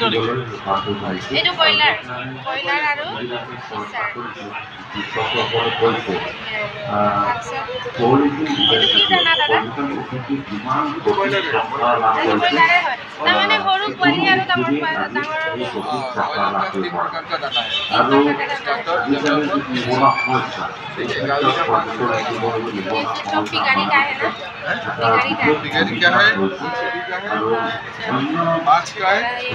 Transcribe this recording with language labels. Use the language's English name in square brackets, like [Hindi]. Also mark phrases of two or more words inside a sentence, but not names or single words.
[Assamese] এইটো ব্ৰইলাৰ আৰু তাৰমানে সৰু পোৱালি আৰু ডাঙৰ [Hindi] गाड़ी का है ना गाड़ी क्या है माछ का है